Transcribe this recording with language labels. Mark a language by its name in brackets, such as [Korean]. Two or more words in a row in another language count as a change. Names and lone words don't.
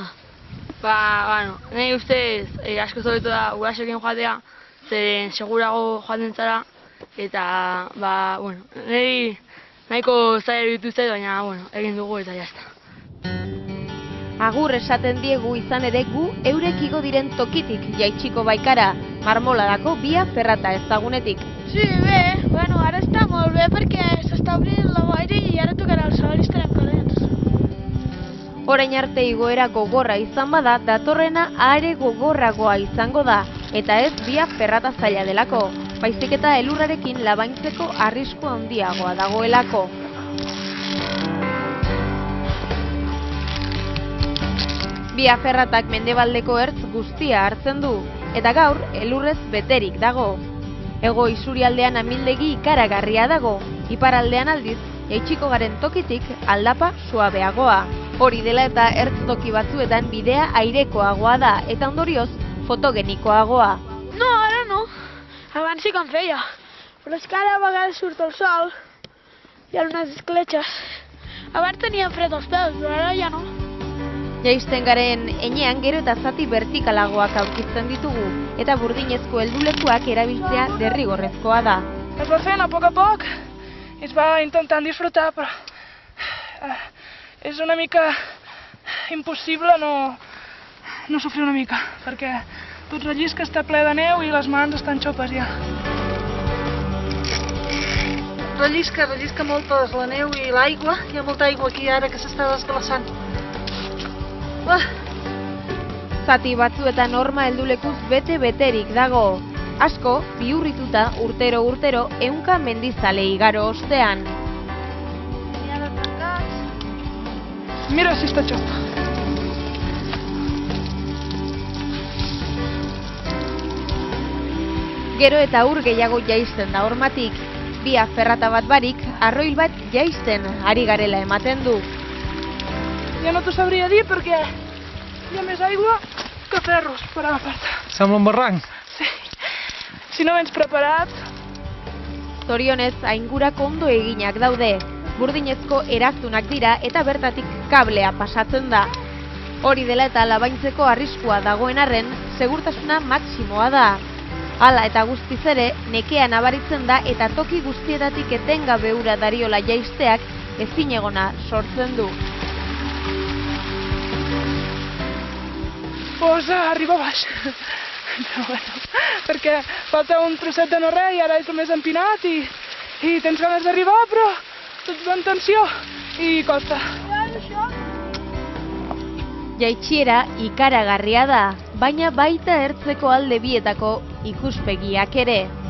[Basque] Nahi ustez asko zobetu da gurasoekin joatea, zeren segurago joaten zara, eta niri nahiko zaila ditu zait, baina egin dugu eta jazta. Agur esaten diegu izan ere gu eurek igo diren tokitik jaitsiko baikara, Marmoladako Via Ferrata ezagunetik. [Catalan] Sí, bé, ara està molt bé perquè s'està obrint la boira i ara tocarà el sol i estarem corrents. [Basque] Orain arte igoera gogorra izan bada, datorrena are gogorragoa izango da, eta ez Via Ferrata zaila delako, baizik eta elurrarekin labaintzeko arrisku handiagoa dagoelako. Via Ferratak mendebaldeko ertz guztia hartzen du, eta gaur elurrez beterik dago. Hego isurialdean amildegi ikaragarria dago, iparaldean aldiz, jaitsiko garen tokitik aldapa suabeagoa. Hori dela eta ertz toki batzuetan bidea airekoagoa da, eta ondorioz fotogenikoagoa. [Catalan] No, ara no. Abans sí que en feia. Però és que ara a vegades surt el sol, hi ha unes escletxes. Abans tenia fred als peus, però ara ja no. [Basque] Jaisten garen enean gero eta zati vertikalagoak aurkitzen ditugu, eta burdinezko heldulekuak erabiltzea derrigorrezkoa da. [Catalan] Es va fent a poc, es va intentant disfrutar, però és una mica impossible no sofrir una mica, perquè tot rellisca està ple de neu i les mans estan xopes ja. Rellisca molt la neu i l'aigua, hi ha molta aigua aquí ara que s'està desglaçant. [Basque] Zati batzuetan horma heldulekuz bete-beterik dago. Asko, bihurrituta urtero 100 mendizale igaro ostean. [Catalan] Mira si està xop. [Basque] Gero eta ur gehiago jaisten da hormatik. Via Ferrata bat barik, arroil bat jaisten ari garela ematen du. [Catalan] Ja no t'ho sabria dir perquè hi ha més aigua que ferros per agafar-te. Sembla un barranc. Sí. Si no vens preparat... [Basque] Zorionez, aingurak ondo eginak daude. Burdinezko erazunak dira eta bertatik kablea pasatzen da. Hori dela eta labaintzeko arriskua dagoen arren, segurtasuna maksimoa da. Hala eta guztiz ere, nekea nabaritzen da eta toki guztietatik etengabe ura dariola jaisteak ezinegona sortzen du. [Spanish] Pues arriba baix. [Catalan] Però bueno, perquè falta un trosset de no res i ara és el més empinat i tens ganes d'arribar, però tots van tensió i costa. [Basque] Jaitsiera ikaragarria da, baina baita ertzeko alde bietako ikuspegiak ere.